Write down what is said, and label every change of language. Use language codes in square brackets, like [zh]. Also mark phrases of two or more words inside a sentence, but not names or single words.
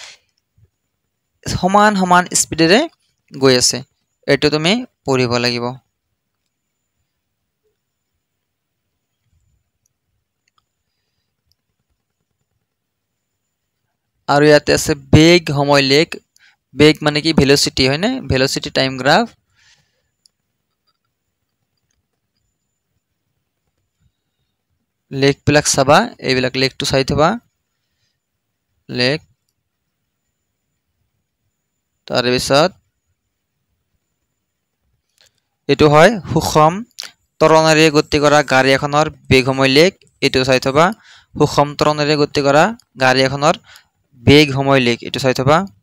[as] সমান স্পিডেৰে গৈ আছে এটো তুমি পঢ়িব লাগিব আৰু ইয়াতে আছে বেগ সময় লেখ বেগ মানে কি ভেলোসিটি হয় না [en] velocity time graph [as] লেখ বিলাক চাবা এইবিলাক লেখটো চাই থবা লেখ তাৰ পিছত এটো হয় সুষম ত্বৰণেৰে গতি কৰা গাড়ী এখনৰ বেগ সময় লেখ এটো চাই থবা সুষম ত্বৰণেৰে গতি কৰা গাড়ী এখনৰ বেগ সময় লেখ এটো চাই থবা